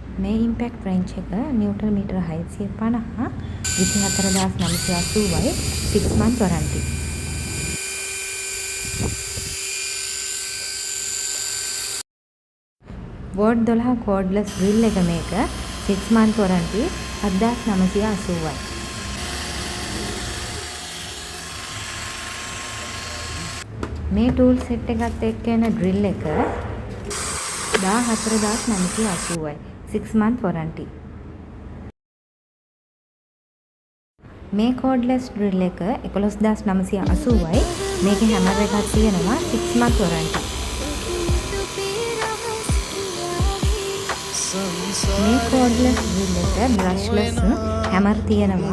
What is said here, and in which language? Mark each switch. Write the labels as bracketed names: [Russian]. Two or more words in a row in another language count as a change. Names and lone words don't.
[Sinhala] මේ [English] impact range [Sinhala] එක [English] newton meter [Sinhala] 650 24980යි [English] 6 month warranty. [Sinhala] වෝඩ් 12 [English] cordless drill [Sinhala] එක මේක [English] 6 month warranty [Sinhala] 7980යි. මේ [English] tool set [Sinhala] එකත් එක්ක එන drill එක 14980යි [English] 6 month warranty. [Sinhala] මේ [English] cordless drill [Sinhala] එක 11980යි. මේකේ hammer එකක් තියෙනවා [English] 6 month warranty. [Sinhala] මේ [English] cordless drill [Sinhala] එක [English] brushless hammer [Sinhala] තියෙනවා.